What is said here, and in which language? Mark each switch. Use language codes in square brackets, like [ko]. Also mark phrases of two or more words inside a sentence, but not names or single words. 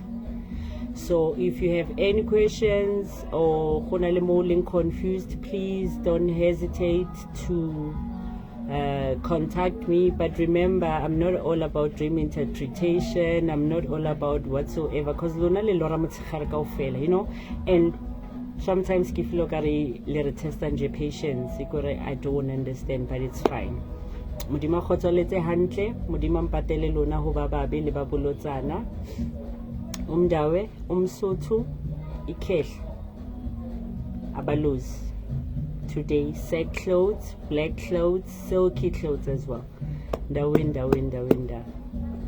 [en] So if you have any questions or confused, please don't hesitate to contact me. But remember, I'm not all about dream interpretation. I'm not all about whatsoever, because you know, and sometimes I feel like I test and patience because I don't understand, but it's fine. [st] Modimo kgotsoletse hantle, modimo mpatele lona ho ba babe le ba bolotsana. Umdawe, Umsotho, Ikehla, Abalozi. [en] Today, sack clothes, black clothes, silky clothes as well. Ndawinda.